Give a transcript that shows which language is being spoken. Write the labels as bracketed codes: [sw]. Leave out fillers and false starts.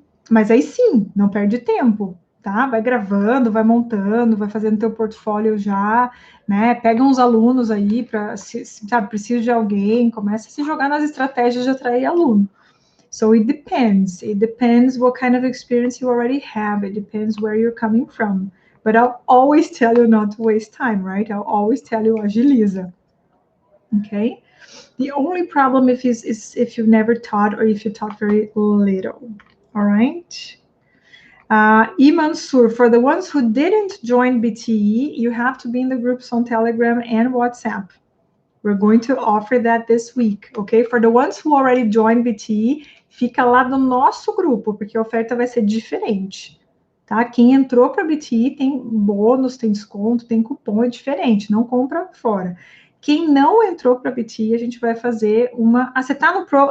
[pt] Mas aí sim, não perde tempo, tá? Vai gravando, vai montando, vai fazendo teu portfólio já, né? Pega uns alunos aí para, sabe, precisa de alguém, começa a se jogar nas estratégias de atrair aluno. [en] So it depends. It depends what kind of experience you already have. It depends where you're coming from. But I'll always tell you not to waste time, right? I'll always tell you [pt] agiliza. [en] Okay? The only problem is if you've never taught or if you taught very little. All right? Mansur, for the ones who didn't join BTE, you have to be in the groups on Telegram and WhatsApp. We're going to offer that this week, okay? For the ones who already joined BTE, [pt] fica lá no nosso grupo, porque a oferta vai ser diferente, tá? Quem entrou para BTE tem bônus, tem desconto, tem cupom, é diferente, não compra fora. Quem não entrou para BTE, a gente vai fazer uma... Ah, você tá no Pro?